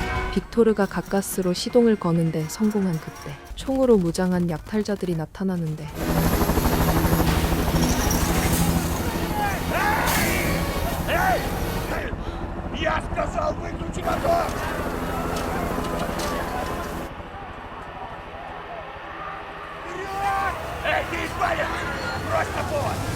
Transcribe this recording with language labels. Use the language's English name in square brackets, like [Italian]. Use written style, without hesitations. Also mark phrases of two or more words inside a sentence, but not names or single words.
[Korean] 빅토르가 가까스로 시동을 거는데 성공한 그때 총으로 무장한 약탈자들이 나타나는데 [Russian] Я сказал выключи мотор! Вперед! Эй, ты, парень! Брось топор!